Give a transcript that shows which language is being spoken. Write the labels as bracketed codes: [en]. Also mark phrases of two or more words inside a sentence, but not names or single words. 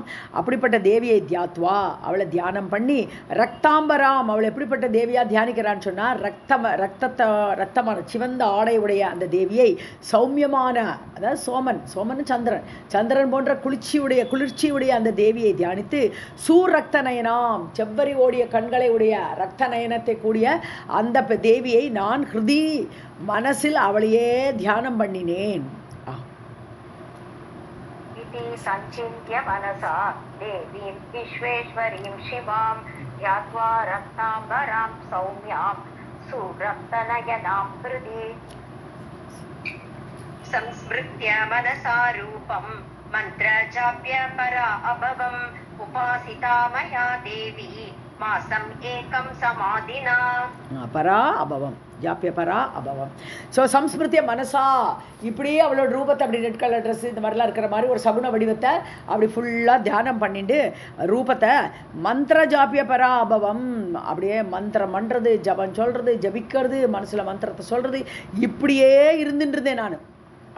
[ta] அப்படிப்பட்ட தேவியை தியாத்வா, அவளை தியானம் பண்ணி, ரக்தாம்பராம், அவள் எப்படிப்பட்ட தேவியாக தியானிக்கிறான்னு சொன்னால், ரத்தமான சிவந்த ஆடையுடைய அந்த தேவியை, சௌமியமான, அதாவது சோமன் சந்திரன் போன்ற குளிர்ச்சியுடைய அந்த தேவியை தியானித்து, [sa] सुरक्त नयनाम्, [ta] செவ்வரி ஓடிய கண்களை உடைய ரக்த நயனத்தை கூடிய அந்த தேவியை நான் ஹிருதி மனசில் அவளையே தியானம் பண்ணினேன். [sa] इति संचिन्त्य मनसा देवीं विश्वेश्वरीं शिवां ध्यात्वा रक्ताम्बरां सौम्यां सुरक्तनयनां हृदि. संस्मृत्य मनसा रूपं मन्त्रजाप्य परा अभवम् उपासिता मया देवी मासम् एकं समाधिना. परा अभवम्, जाप्य परा अभवम्. [ta] ஸோ [sa] संस्मृत्य मनसा, [ta] இப்படியே அவளோட ரூபத்தை அப்படி [en] red colour dress [ta] இந்த மாதிரிலாம் இருக்கிற மாதிரி ஒரு சகுன வடிவத்தை அப்படி ஃபுல்லாக தியானம் பண்ணிட்டு, ரூபத்தை [sa] मन्त्र जाप्य परा अभवम्, [ta] அப்படியே மந்திரம் பண்ணுறது, ஜபம் சொல்கிறது, ஜபிக்கிறது, மனசில் மந்திரத்தை சொல்கிறது, இப்படியே இருந்துருந்தேன் நான்.